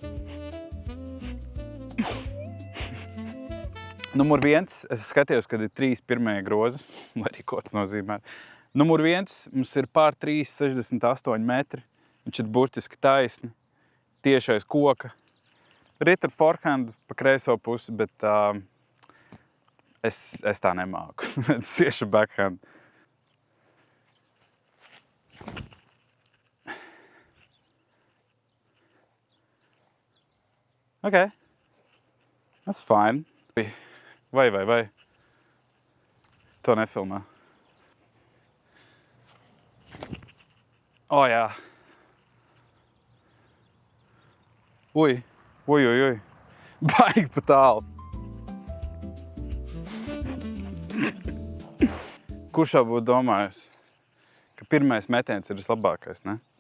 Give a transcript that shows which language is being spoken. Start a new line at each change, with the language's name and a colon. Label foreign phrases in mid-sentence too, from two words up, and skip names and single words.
Latvian: Numur 1, es skatījos, kad ir 3 pirmie grozi, lai arī ko tas nozīmē. Numur 1, mums ir pār 3,68 metri. Viņš ir burtiski taisni, tieši aiz koka. Rit ar forehand pa kreiso pusi, bet es tā nemāku. Es iešu backhand. Okay.
English: That's fine.
Latvian: Vai. To nefilmē. Jā. Ui. Baigi pa tālu. Kurš jau būtu domājis, ka pirmais metiens ir vislabākais, ne?